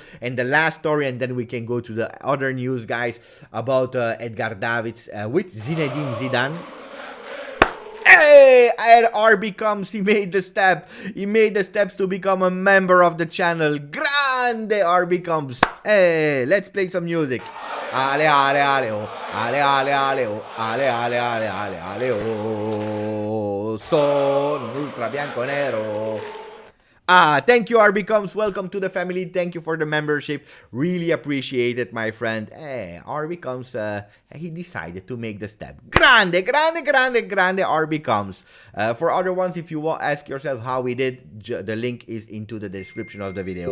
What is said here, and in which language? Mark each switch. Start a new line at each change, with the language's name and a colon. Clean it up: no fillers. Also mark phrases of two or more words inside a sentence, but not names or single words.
English: And the last story, and then we can go to the other news, guys, about Edgar Davids with Zinedine Zidane. Hey, RB comes. He made the step. He made the steps to become a member of the channel. Grande RB comes. Hey, let's play some music. Ale ale ale oh, ale ale ale oh, ale ale ale ale ale oh.
Italian: Sono un ultra bianco nero.
English: Thank you, RB Comes. Welcome to the family. Thank you for the membership. Really appreciate it, my friend. RB Comes, he decided to make the step.
Italian: Grande, grande, grande, grande, RB Comes.
English: For other ones, if you want ask yourself how we did, the link is into the description of the video.